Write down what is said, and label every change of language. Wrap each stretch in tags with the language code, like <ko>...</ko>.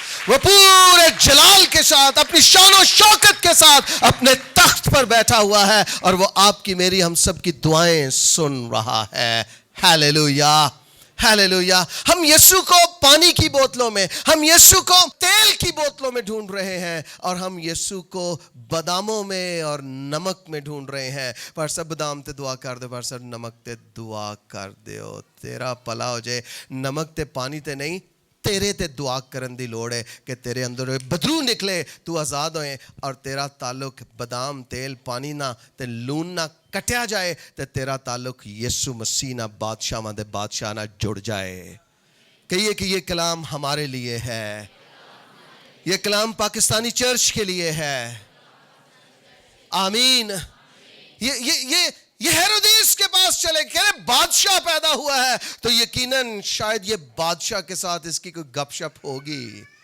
<ur>وہ پورے جلال کے ساتھ اپنی شان و شوکت کے ساتھ اپنے تخت پر بیٹھا ہوا ہے اور وہ آپ کی میری ہم سب کی دعائیں سن رہا ہے. Hallelujah hallelujah. ہم یسوع کو پانی کی بوتلوں میں, ہم یسوع کو تیل کی بوتلوں میں ڈھونڈ رہے ہیں اور ہم یسوع کو باداموں میں اور نمک میں ڈھونڈ رہے ہیں.</ur> <pa>پر سب بادام تے دعا کر دے, پر سب نمک تے دعا کر دیو, تیرا پلا ہو جائے. نمک تے پانی تے نہیں, تیرے تے دعا کرن دی لوڑ ہے کہ تیرے اندر بدرو نکلے, تو آزاد ہوئے اور تیرا تعلق بادام تیل پانی نہ تے لون نہ کٹیا جائے تے تیرا تعلق یسوع مسیح نہ بادشاہ دے بادشاہ نہ جڑ جائے.</pa> <ur>کہیے کہ یہ کلام ہمارے لیے ہے, یہ کلام پاکستانی چرچ کے لیے ہے. آمین. یہ ہیرودیس کے پاس چلے کہ بادشاہ پیدا ہوا ہے تو یقیناً شاید یہ بادشاہ کے ساتھ اس کی کوئی گپ شپ ہوگی.</ur>